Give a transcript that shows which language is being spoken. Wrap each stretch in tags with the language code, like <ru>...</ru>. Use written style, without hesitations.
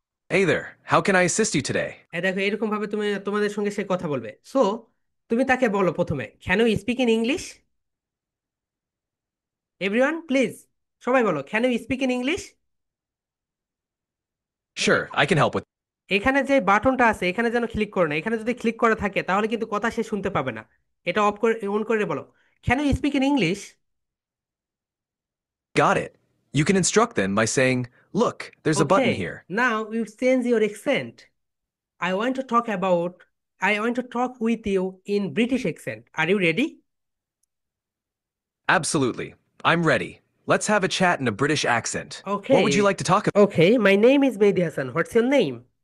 <en>Hey there, how can I assist you today?</en> <bn>এই দেখো, এরকম ভাবে তুমি তোমাদের সঙ্গে সে কথা বলবে। সো তুমি তাকে বলো প্রথমে,</bn> <en>can you speak in English, everyone please,</en> <bn>সবাই বলো,</bn> <en>Can you speak in English. Sure, I can help with.</en> <bn>এখানে যে বাটনটা আছে এখানে যেন ক্লিক করো না, এখানে যদি ক্লিক করা থাকে তাহলে কিন্তু কথা সে শুনতে পাবে না। এটা অফ করে অন করে বলো,</bn> <en>Can you speak in English. Got it. You can instruct them by saying, "Look, there's a okay, button here." Now you change your accent, I want to talk about, I want to talk with you in British accent, are you ready? Absolutely. I'm ready. Let's have a chat in a British accent. Okay, What would you like to talk about? Okay, my name is Mehedi Hasan, what's your name?</en>